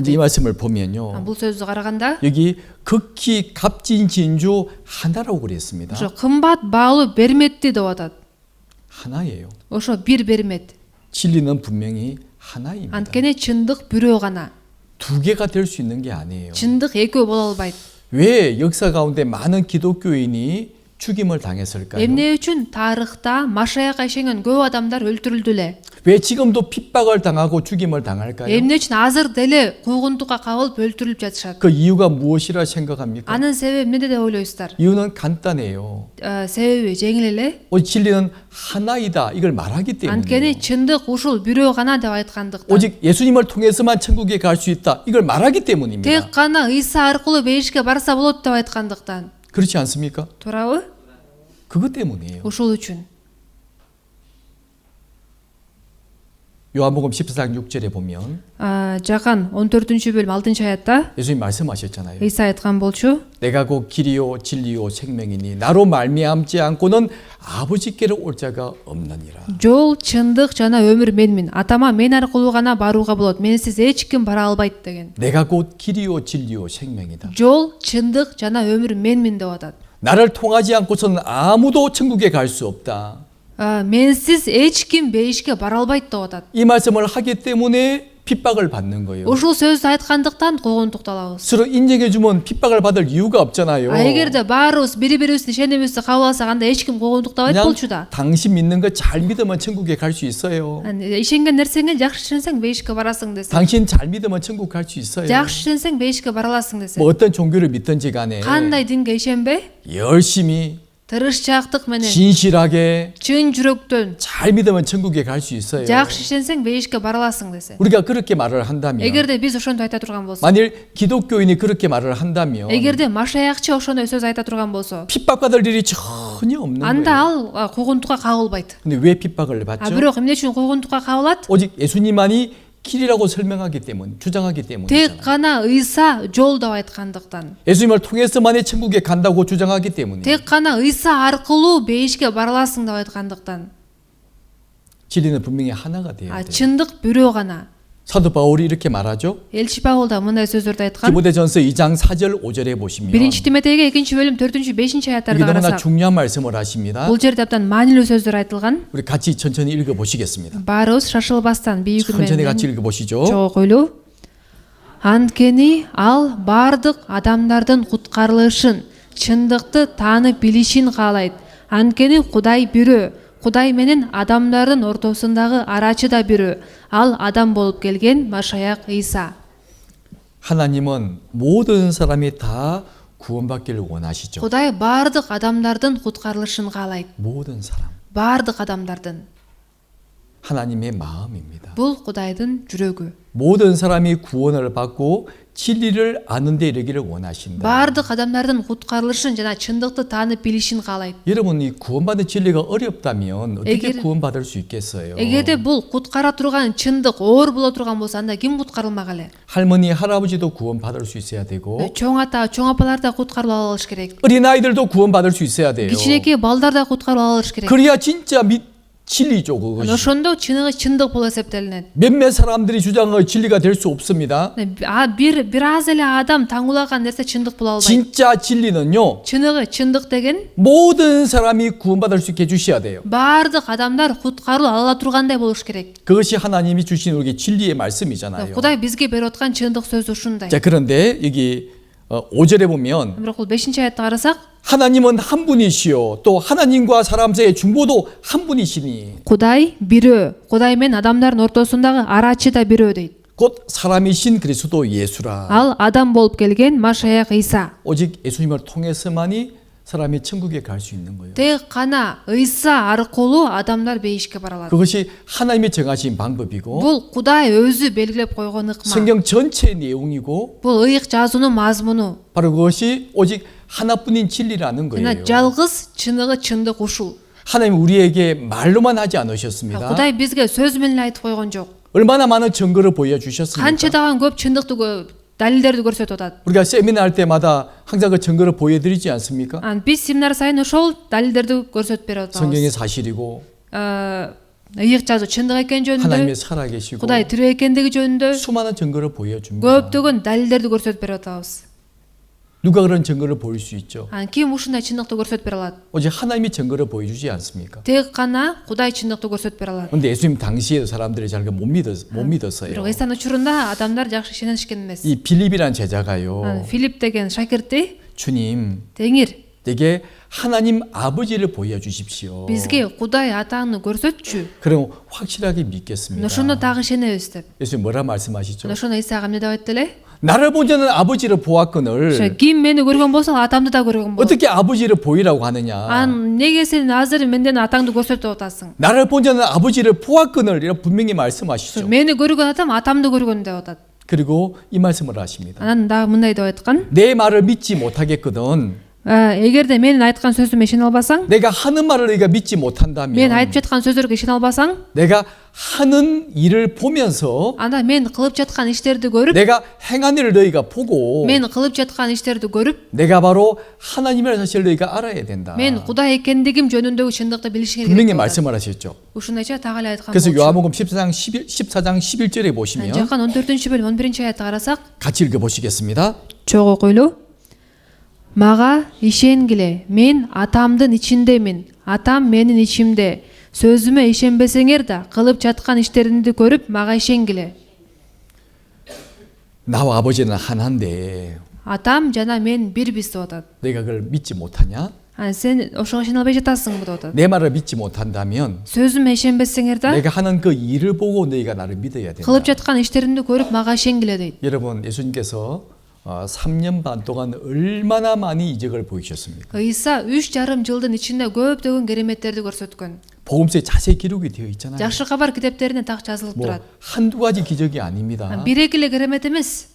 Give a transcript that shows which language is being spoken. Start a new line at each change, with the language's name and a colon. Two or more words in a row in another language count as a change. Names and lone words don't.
Korean: 먼저 이 말씀을 보면요.
Kyrgyz: Бул сөздү караганда
Korean: 여기 극히 값진 진주 하나라고 그랬습니다.
Kyrgyz: ошо кымбат баалуу берметти деп атат.
Korean: 하나예요.
Kyrgyz: Ошо бир бермет.
Korean: 진리는 분명히 하나입니다.
Kyrgyz: Анткени чындык бирөө гана.
Korean: 두 개가 될 수 있는 게 아니에요.
Kyrgyz: Чындык экөө боло албайт.
Korean: 왜 역사 가운데 많은 기독교인이 죽임을 당했을까요?
Kyrgyz: Эмне үчүн тарыхта Машаякка ишенген көп адамдар өлтүрүлдү эле?
Korean: 왜 지금도 핍박을 당하고 죽임을 당할까요?
Kyrgyz: Эмне үчүн азыр деле куугунтукка кабылып өлтүрүлүп жатышат?
Korean: 그 이유가 무엇이라 생각합니까?
Kyrgyz: Анын себеби эмнеде деп ойлойсуздар?
Korean: 이유는 간단해요.
Kyrgyz: Себеби жеңил эле.
Korean: 오직 진리는 하나이다 이걸 말하기 때문이에요.
Kyrgyz: Анткени чындык ушул бирөө гана деп айткандыктан.
Korean: 오직 예수님을 통해서만 천국에 갈 수 있다 이걸 말하기 때문입니다.
Kyrgyz: Тек гана Ыйса аркылуу бейишке барса болот деп айткандыктан.
Korean: 그렇지 않습니까?
Kyrgyz: Туурабы?
Korean: 그것 때문이에요.
Kyrgyz: Ушул үчүн.
Korean: 요한복음 14장 6절에 보면
Kyrgyz: Жакан 14-бөлүм 6-аятта
Korean: 예수님 말씀하셨잖아요.
Kyrgyz: Ыйса айткан болчу.
Korean: 내가 곧 길이요 진리요 생명이니 나로 말미암지 않고는 아버지께로 올 자가 없느니라.
Kyrgyz: Жол, чындык жана өмүр менмин. Атама мен аркылуу гана барууга болот. Менсиз эч ким бара албайт деген.
Korean: 내가 곧 길이요 진리요 생명이다.
Kyrgyz: Жол, чындык жана өмүр менмин деп атат.
Korean: 나를 통하지 않고서는 아무도 천국에 갈 수 없다.
Kyrgyz: Менсиз эч ким бейишке бара албайт деп атат.
Korean: 이 말씀을 하기 때문에 핍박을 받는 거예요.
Kyrgyz: Ушул сөздү айткандыктан куугунтукталабыз.
Korean: 서로 인정해 주면 핍박을 받을 이유가 없잖아요.
Kyrgyz: Эгерде баарыбыз бири-бирибиздин ишенимибизди кабыл алсак анда эч ким куугунтуктабайт
Korean: 그냥
Kyrgyz: болчу да.
Korean: 당신 믿는 거 잘 믿으면 천국에 갈 수 있어요.
Kyrgyz: Ишенген нерсеңе жакшы ишенсең бейишке барасың десе.
Korean: 당신 잘 믿으면 천국 갈 수 있어요.
Kyrgyz: Жакшы ишенсең бейишке бара аласың десе.
Korean: 뭐 어떤 종교를 믿든지 간에
Kyrgyz: Кандай динге ишенбе?
Korean: 열심히
Kyrgyz: Тырышчаактык менен,
Korean: 진실하게
Kyrgyz: чын жүрөктөн
Korean: 잘 믿으면 천국에 갈 수 있어요.
Kyrgyz: жакшы ишенсең бейишке бара аласың десе.
Korean: 우리가 그렇게 말을 한다면
Kyrgyz: Эгерде биз ошондой айта турган болсок,
Korean: 만일 기독교인이 그렇게 말을 한다면
Kyrgyz: эгерде Машаякчы ошондой сөз айта турган болсо,
Korean: 핍박받을 일이 전혀 없는
Kyrgyz: анда
Korean: 거예요.
Kyrgyz: ал куугунтукка кабылбайт.
Korean: 근데 왜 핍박을 받죠?
Kyrgyz: Бирок эмне үчүн куугунтукка кабылат?
Korean: 오직 예수님만이 길이라고 설명하기 때문, 주장하기
Kyrgyz: Тек
Korean: 때문이잖아요.
Kyrgyz: гана Ыйса жол деп айткандыктан.
Korean: 예수님을 통해서만이 천국에 간다고 주장하기 때문이에요.
Kyrgyz: Тек гана Ыйса аркылуу бейишке бара аласың деп айткандыктан.
Korean: 진리는 분명히 하나가 돼야 돼요.
Kyrgyz: Чындык бирөө гана.
Korean: 사도 바울이 이렇게 말하죠.
Kyrgyz: Элчи Павыл да мындай сөздөрдү айткан.
Korean: 디모데전서 2장 4절 5절에 보시면
Kyrgyz: 1 Тимотейге 2-бөлүм 4-5
Korean: 이게
Kyrgyz: аяттарда
Korean: 너무나
Kyrgyz: карасак,
Korean: 중요한 말씀을 하십니다.
Kyrgyz: бул жерде абдан маанилүү сөздөр айтылган.
Korean: 우리 같이 천천히 읽어보시겠습니다.
Kyrgyz: Баарыбыз шашылбастан бийик үн
Korean: 천천히
Kyrgyz: менен
Korean: 같이 읽어보시죠.
Kyrgyz: чогулуу. Анткени ал бардык адамдардын куткарылышын, чындыкты таанып билишин каалайт. Анткени Кудай бирөө. Кудай менен адамдардын ортосундагы арачы да бирөө. Ал адам болуп келген Машаяк Ыйса.
Korean: 하나님은 모든 사람이 다 구원받기를 원하시죠.
Kyrgyz: Кудай бардык адамдардын куткарылышын каалайт.
Korean: 모든 사람.
Kyrgyz: Бардык адамдардын.
Korean: 하나님의 마음입니다.
Kyrgyz: Бул Кудайдын жүрөгү.
Korean: 모든 사람이 구원을 받고 진리를 아는 데 이르기를 원하신다.
Kyrgyz: Бардык адамдардын куткарылышын жана чындыкты таанып билишин каалайт.
Korean: 여러분 이 구원받는 진리가 어렵다면 어떻게
Kyrgyz: 에게르-
Korean: 구원받을 수 있겠어요?
Kyrgyz: Эгерде бул куткара турган чындык оор боло турган болсо анда ким куткарылмак эле?
Korean: 할머니 할아버지도 구원받을 수 있어야 되고
Kyrgyz: Чоң ата, чоң апалар да куткарылып алыш керек.
Korean: 어린아이들도 구원받을 수 있어야 돼요.
Kyrgyz: Кичинекей балдар да куткарылып алыш керек.
Korean: 그래야 진짜 진리죠 그것이.
Kyrgyz: Ошондо чыныгы чындык болуп эсептелинет.
Korean: 몇몇 사람들이 주장하는 진리가 될 수 없습니다.
Kyrgyz: Бир аз эле адам таңулаган нерсе чындык боло албайт.
Korean: 진짜 진리는요.
Kyrgyz: Чыныгы чындык деген
Korean: 모든 사람이 구원받을 수 있게 해주셔야 돼요.
Kyrgyz: бардык адамдар куткарылып ала тургандай болуш керек.
Korean: 그것이 하나님이 주신 우리 진리의 말씀이잖아요.
Kyrgyz: Кудай бизге берип аткан чындык сөз ушундай.
Korean: 자 그런데 여기 5절에 보면
Kyrgyz: Бирок бул 5-аятта карасак,
Korean: 하나님은 한 분이시요 또 하나님과 사람 사이의 중보도 한 분이시니
Kyrgyz: Кудай бирөө. Кудай менен адамдардын ортосундагы арачы да бирөө дейт.
Korean: 곧 사람이신 그리스도 예수라.
Kyrgyz: Ал адам болуп келген Машаяк Ыйса.
Korean: 오직 예수님을 통해서만이 사람이 천국에 갈 수 있는 거예요.
Kyrgyz: Тек гана Ыйса аркылуу адамдар бейишке бара алат.
Korean: 그것이 하나님이 정하신 방법이고
Kyrgyz: Бул Кудай өзү белгилеп койгон ыкма.
Korean: 성경 전체의 내용이고
Kyrgyz: Бул ыйык жазуунун мазмуну.
Korean: 바로 그것이 오직 하나뿐인 진리라는
Kyrgyz: Жана
Korean: 거예요.
Kyrgyz: жалгыз чыныгы чындык ушул.
Korean: 하나님 우리에게 말로만 하지 않으셨습니다.
Kyrgyz: Кудай бизге сөз менен айтып койгон жок.
Korean: 얼마나 많은 증거를 보여주셨습니까?
Kyrgyz: Канчадаган көп чындыкты далилдерди көрсөтүп атат.
Korean: 우리가 세미나 할 때마다 항상 그 증거를 보여드리지 않습니까?
Kyrgyz: Биз семинар сайын ошол далилдерди көрсөтүп берип
Korean: 성경의
Kyrgyz: атабыз.
Korean: 사실이고
Kyrgyz: ыйык жазуу чындык экен
Korean: 하나님의
Kyrgyz: жөнүндө,
Korean: 살아계시고
Kyrgyz: Кудай тирүү экендиги жөнүндө
Korean: 수많은 증거를 보여줍니다.
Kyrgyz: көптөгөн далилдерди көрсөтүп берип атабыз.
Korean: 누가 그런 증거를 보일 수 있죠?
Kyrgyz: Ким ушундай чындыкты көрсөтүп бере алат?
Korean: 오직 하나님이 증거를 보여주지 않습니까?
Kyrgyz: Тек гана Кудай чындыкты көрсөтүп бере алат.
Korean: 근데 예수님 당시에도 사람들이 잘 못 믿었어요.
Kyrgyz: Бирок Ыйсанын учурунда адамдар жакшы ишенишкен эмес.
Korean: 이 빌립이란 제자가요.
Kyrgyz: Филипп деген шакирти
Korean: 주님,
Kyrgyz: теңир,
Korean: 내게 하나님 아버지를 보여주십시오.
Kyrgyz: Бизге Кудай Атаңны көрсөтчү.
Korean: 그럼 확실하게 믿겠습니다.
Kyrgyz: Ошону дагы ишенебиз деп.
Korean: 예수님 뭐라 말씀하시죠?
Kyrgyz: Ошону Исаага эмне деп айтты эле?
Korean: 나를 본 자는 아버지를 보았거늘
Kyrgyz: Ким мени көргөн болсо Атамды да көргөн болот.
Korean: 어떻게 아버지를 보이라고 하느냐?
Kyrgyz: Неге сен азыр менден Атаңды көрсөтүп атасың?
Korean: 나를 본 자는 아버지를 보았거늘 이런 분명히 말씀하시죠.
Kyrgyz: Мени көргөн атам Атамды көргөн деп атат.
Korean: 그리고 이 말씀을 하십니다.
Kyrgyz: Анан дагы мындай деп айткан.
Korean: 내 말을 믿지 못하겠거든
Kyrgyz: Эгерде менин айткан сөзүмө ишене албасаң,
Korean: 내가 하는 말을 네가 믿지
Kyrgyz: мен
Korean: 못한다면
Kyrgyz: айтып жаткан сөздөргө ишене албасаң,
Korean: 내가 하는 일을 보면서
Kyrgyz: анда мен кылып жаткан иштерди көрүп,
Korean: 내가 행한 일을 너희가 보고
Kyrgyz: мен кылып жаткан иштерди көрүп,
Korean: 내가 바로 하나님이라는 사실을 너희가 알아야 된다.
Kyrgyz: мен Кудай экендигим жөнүндөгү чындыкты билишиң
Korean: 분명히
Kyrgyz: керек.
Korean: 말씀을 하셨죠.
Kyrgyz: Ушундайча так эле айткан
Korean: 그래서
Kyrgyz: болчу.
Korean: 요한복음 14장 11절에 보시면
Kyrgyz: Жакан 14 бөлүм 11 аятты карасак,
Korean: 같이 읽어보시겠습니다.
Kyrgyz: чогуу окуйлу. Мага ишенгиле, мен Атамдын ичиндемин, Атам менин ичимде. Сөзүмө ишенбесеңер да, кылып жаткан иштеримди көрүп, мага ишенгиле.
Korean: 나와 아버지는 하나인데
Kyrgyz: Атам жана мен бирбиз деп атат.
Korean: 내가 그걸 믿지 못하냐?
Kyrgyz: Сен ошого ишене албай жатасың деп атат.
Korean: 내 말을 믿지 못한다면
Kyrgyz: Сөзүмө ишенбесеңер да,
Korean: 내가 하는 그 일을 보고 너희가 나를 믿어야 된다.
Kyrgyz: кылып жаткан иштеримди көрүп, мага ишенгиле дейт.
Korean: 여러분 예수님께서 3년 반 동안 얼마나 많이 이적을 보이셨습니까?
Kyrgyz: Ыйса 3,5 жылдын ичинде көптөгөн кереметтерди көрсөткөн.
Korean: 복음서에 자세히 기록이 되어 있잖아요.
Kyrgyz: Жакшы кабар китептерине так жазылып
Korean: 뭐
Kyrgyz: турат.
Korean: 한두 가지 기적이 아닙니다.
Kyrgyz: Бир эки эле керемет эмес.